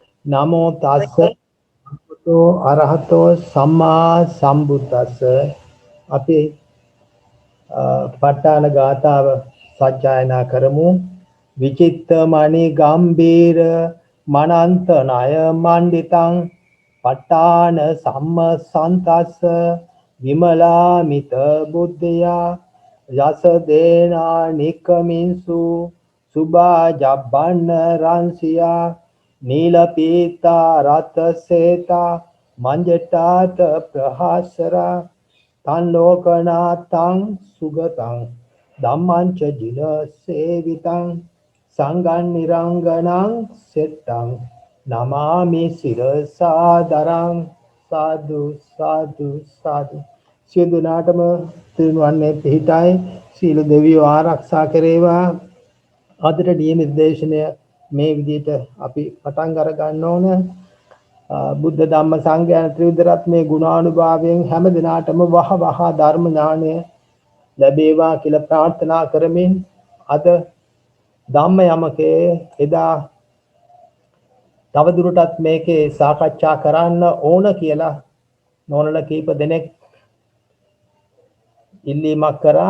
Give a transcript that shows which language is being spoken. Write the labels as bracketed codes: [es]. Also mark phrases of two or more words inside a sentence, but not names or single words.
[pi] නමෝ තස්ස භගවතෝ අරහතෝ සම්මා සම්බුද්දස්ස. [si] අපි ප ဋ ාණ ගාථාව සජ්ජායනා කරමු. [pi] විචිත්ත මණි ගම්බීර මනන්ත ණය මණ්ඩිතං ප ဋ ාණ සම්මසන්තස්ස විමලාමිත බුද්ධයා යස දේනා නිකමින්සු සුභා ජබ්බන්න රංසියා नीलपीता रतसेता मंजटात प्रहासरा तन्लोकनाथं सुगतं धम्मं च जिन सेवितं संगं निरंगनं सेट्टं नमामि शिरसादरं साधु साधु साधु. [si] සියලු නාටම තිරුවන්නේ පිහිටයි. සීල දෙවියෝ ආරක්ෂා කරේවා. අදට නියමිත දේශනය මේ විදිහට අපි පටන් අර ගන්න ඕන. බුද්ධ ධම්ම සංඝ යන ත්‍රිවිධ රත්නයේ ගුණානුභාවයෙන් හැම දිනාටම වහ ධර්ම ඥානය ලැබේවා කියලා ප්‍රාර්ථනා කරමින් අද ධම්ම යමකේ එදා තවදුරටත් මේකේ සාකච්ඡා කරන්න ඕන කියලා නෝනලා කීප දෙනෙක් ඉල්ලීමක් කරා.